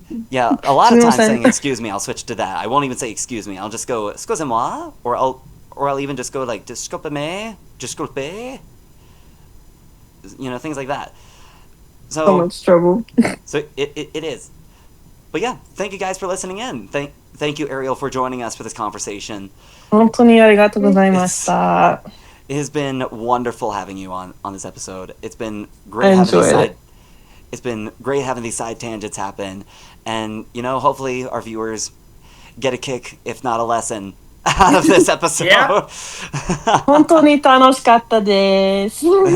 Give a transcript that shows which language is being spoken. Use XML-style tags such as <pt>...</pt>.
<en>Yeah, a lot of times saying excuse me, I'll switch to that. I won't even say excuse me. I'll just go</en> <fr>excusez-moi,</fr> <en>or I'll even just go like</en> <es>disculpe-me, disculpe.</es> <en>Things like that. So much trouble. So it is. But yeah, thank you guys for listening in. Thank you, Ariel, for joining us for this conversation.</en> <ja>本当にありがとうございました.</ja> <en>It has been wonderful having you on this episode. It's been I great enjoyed it. It's been great having these side tangents happen, and hopefully our viewers get a kick, if not a lesson, out of this episode. Yeah.</en> <ja>本当に楽しかったです.</ja>